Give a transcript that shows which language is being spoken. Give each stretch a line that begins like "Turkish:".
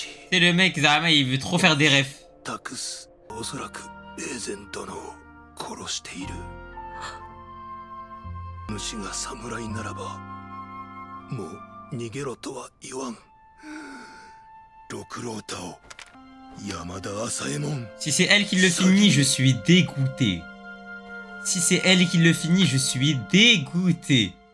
French: C'est le mec, Zama, il veut trop faire des refs.
Japanese: おそらくエーゼン殿を殺している。主が侍ならばもう逃げろとは言わん。六郎太を山田朝右衛門。
French: Si c'est elle qui le finit, je suis dégoûté. Si c'est elle qui le finit, je suis dégoûté.